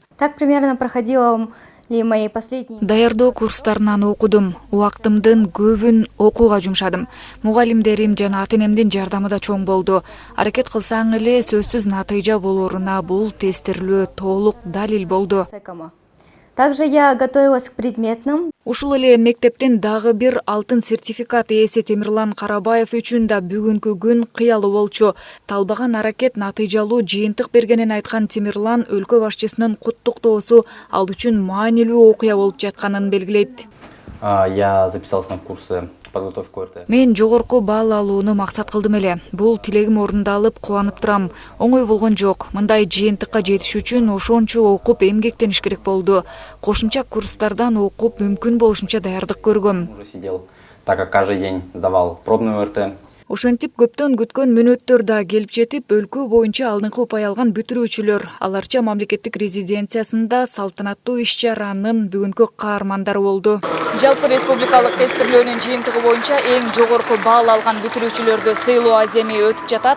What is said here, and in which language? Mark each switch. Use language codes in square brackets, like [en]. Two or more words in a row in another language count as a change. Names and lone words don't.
[ru] Так примерно проходила [ky] Даярдоо курстарынан окудум. Убактымдын көбүн окууга жумшадым. Мугалимдерим жана ата-энемдин жардамы да чоң болду. Аракет кылсаң эле сөзсүз натыйжа болоруна бул тестирлөө толук далил болду. [ru] Также я готовилась к предметным. [ky] Ушул эле мектептин дагы бир алтын сертификат ээси Темирлан Карабаев үчүн да бүгүнкү күн кыялуу болчу. Талбаган аракет натыйжалуу жыйынтык бергенин айткан Темирлан өлкө башчысынын куттуктоосу ал үчүн маанилүү окуя болуп жатканын белгилейт. [ru] Я записался на курсы подготовки ОРТ. [ky] Мен жогорку балл алууну максат кылдым эле. Бул тилегим орундалып, кубанып турам. Оңой болгон жок. Мындай жыйынтыкка жетиш үчүн ошончо окуп, эмгектениш керек болду. Кошумча курстардан окуп, мүмкүн болушунча даярдык көргөм. [ru] Уже сидел, так как каждый день сдавал пробную ОРТ. [ky] Ошентип көптөн күткөн мүнөттөр да келип жетип, өлкө боюнча алдыңкы упай алган бүтүрүүчүлөр Ал Арча мамлекеттик резиденциясында салтанаттуу иш-чаранын бүгүнкү каармандары болду. Жалпы республикалык тестирлөөнүн жыйынтыгы боюнча эң жогорку балл алган бүтүрүүчүлөрдү сыйлоо аземи өтүп жатат.